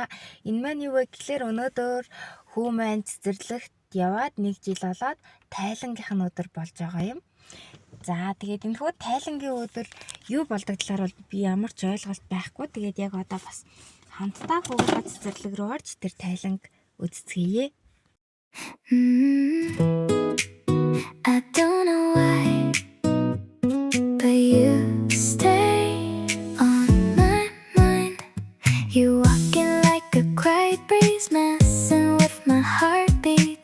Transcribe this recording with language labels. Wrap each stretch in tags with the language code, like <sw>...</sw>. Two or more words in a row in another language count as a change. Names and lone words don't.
<mn>Энэ маань юу вэ гэхээр өнөөдөр хүү маань цэцэрлэгт яваад 1 жил болоод тайлангийнх нь өдөр болж байгаа юм. За тэгээд энэ хүү тайлангийн өдөр юу болдог талаар бол би ямар ч ойлголт байхгүй. Тэгээд яг одоо бас хамтдаа хүүгээ цэцэрлэг рүү орж тэр тайланг үзцгээе.</mn> <en>I don't know why, but you stay on my mind. You walking like a quiet breeze, messing with my heartbeat.</en>